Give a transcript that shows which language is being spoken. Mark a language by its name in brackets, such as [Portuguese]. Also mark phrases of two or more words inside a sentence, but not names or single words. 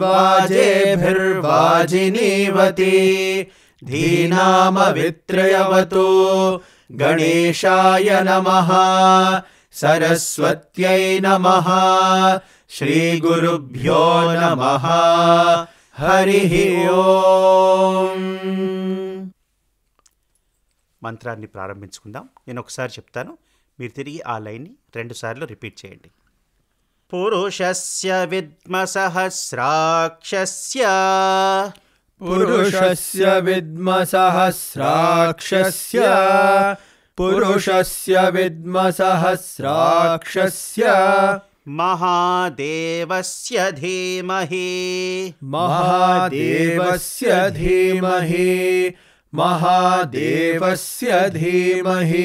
[Sanskrit] वाजेभिर्वाजिनीवती धीनामवित्रयवतु गणेशाय नमः सरस्वत्यै नमः श्रीगुरुभ्यो नमः हरिः ओम्. [Telugu] మంత్రాన్ని ప్రారంభించుకుందాం. నేను ఒకసారి చెప్తాను, మీరు తిరిగి ఆ లైన్ని 2 సార్లు రిపీట్ చేయండి. [Sanskrit] పురుషస్య విద్మ సహస్రాక్షస్య पुरुषस्य विद्म सहस्राक्षस्य पुरुषस्य विद्म सहस्राक्षस्य महादेवस्य धीमहि महादेवस्य धीमहि महादेवस्य धीमहि